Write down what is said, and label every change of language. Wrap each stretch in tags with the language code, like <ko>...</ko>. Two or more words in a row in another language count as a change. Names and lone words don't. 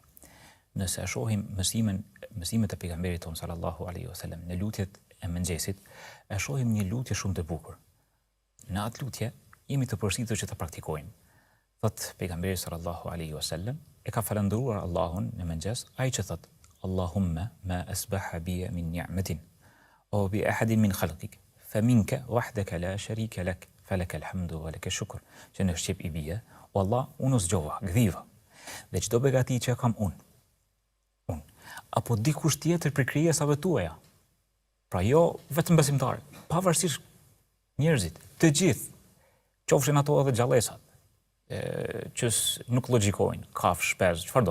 <sq>Nëse e shohim mësimet e pejgamberit ton</sq> <ar>صلى الله عليه وسلم</ar> <sq>në lutjet e mëngjesit, e shohim një lutje shumë të bukur. Në atë lutje jemi të përshtatshëm që ta praktikojmë. Thot pejgamberi</sq> <ar>صلى الله عليه وسلم</ar> <sq>e ka falendëruar Allahun në mëngjes, ai që thot</sq> <ar>اللهم ما أصبح بي من نعمة أو بأحد من خلقك فمنك وحدك لا شريك لك فلك الحمد ولك شكر.</ar> <sq>Që në shqip i bie, o Allah, unë u zgjova, gdhiva. Dhe çdo begati që kam unë, apo dikush tjetër për krijesave tuaja. Pra jo vetëm besimtarë, pavarësisht njerëzit, të gjithë, qofshin ato edhe gjallësat, që nuk logjikojnë, kafsh, shpez, çfarëdo.</sq>